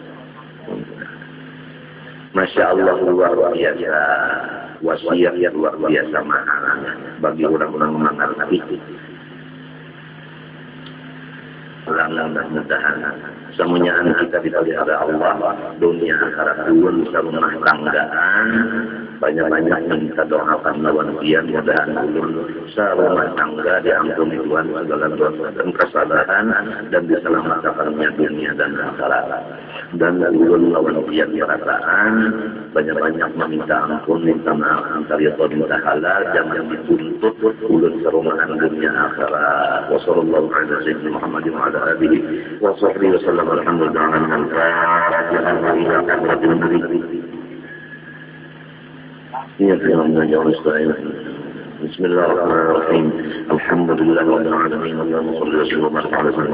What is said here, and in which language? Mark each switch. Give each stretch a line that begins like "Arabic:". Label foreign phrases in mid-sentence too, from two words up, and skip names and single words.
Indonesian: Masya Allah luar biasa, wasiat yang luar biasa mahalnya bagi orang-orang mengerti.
Banjar: Ulang-ulang dan mudahan semuanya kita dipelihara Allah dunia akhirat pun serumah tanggaan banyak-banyak minta doakan lawan kian mudahan ulun serumah tangga diampuni Tuhan segala dosa dan kesalahan dan diselamatkannya dunia dan akhirat dan ulun lawan kian perasaan banyak-banyak meminta ampun minta maaf antara minta halal jangan dituntut ulun serumahan dunia akhirat
Arabic: وصلى الله على سيدنا محمد وعلى آله وصحبه وسلم. بسم الله الرحمن الرحيم الحمد لله رب العالمين اللهم صل وسلم وبارك على سيدنا